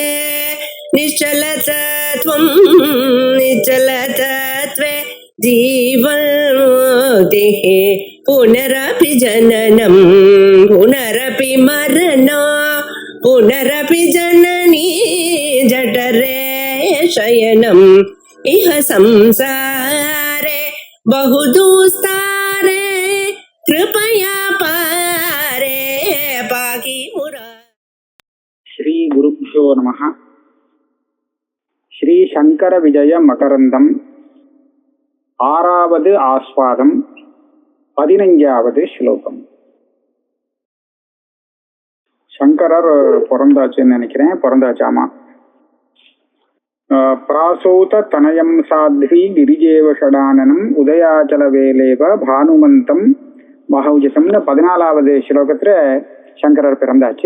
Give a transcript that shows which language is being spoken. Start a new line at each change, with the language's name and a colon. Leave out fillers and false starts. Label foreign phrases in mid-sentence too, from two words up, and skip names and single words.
Sanskrit: निश्चलतत्वं निश्चलतत्वे जीवन्मुक्तिः पुनरपि जननं पुनरपि मरणं पुनरपि जननी जठरे शयनम् इह संसारे बहुदुस्तारे कृपया पारे पाहि मुरा। श्री गुरुभ्यो नमः. श्री शंकर विजय मकरंदम
Tamil: ஆறாவது ஆஸ்வாதம் 15வது ஸ்லோகம். சங்கரர் பிறந்தாச்சுன்னு நினைக்கிறேன். பிறந்தாச்சாமா.
Sanskrit: प्रासूत तनयं साध्वी गिरिजेव षडाननम् उदयाचल वेलेव भानुमन्तं महौजसम्
Tamil: 14வது ஸ்லோகத்துல சங்கரர் பிறந்தாச்சு.